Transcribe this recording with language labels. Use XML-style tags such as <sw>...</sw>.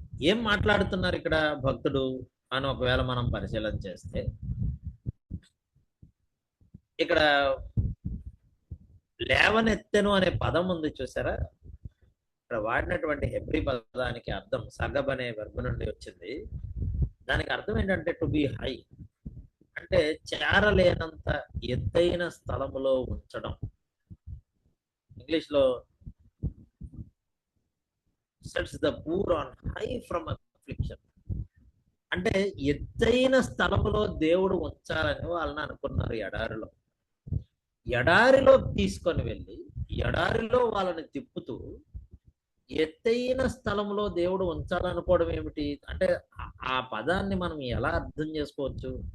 <te>ఏం మాట్లాడుతున్నారు ఇక్కడ భక్తుడు అని ఒకవేళ మనం పరిశీలన చేస్తే, ఇక్కడ లేవనెత్తెను అనే పదం ఉంది చూసారా? ఇక్కడ వాడినటువంటి హెబ్రీ పదానికి అర్థం సగబ్ అనే వర్బ్ నుండి వచ్చింది. దానికి అర్థం ఏంటంటే</te> <en>to be high,</en> <te>అంటే చేరలేనంత ఎత్తైన స్థలములో ఉంచడం. ఇంగ్లీష్ లో</te> <en>sets the poor on high from affliction.</en> <te>అంటే ఎత్తైన స్థలములో దేవుడు ఉంచాలని వాళ్ళని అనుకున్నారు. ఎడారిలో తీసుకొని వెళ్ళి ఎడారిలో వాళ్ళని తిప్పుతూ ఎత్తైన స్థలంలో దేవుడు ఉంచాలనుకోవడం ఏమిటి? అంటే ఆ పదాన్ని మనం ఎలా అర్థం చేసుకోవచ్చు?</te>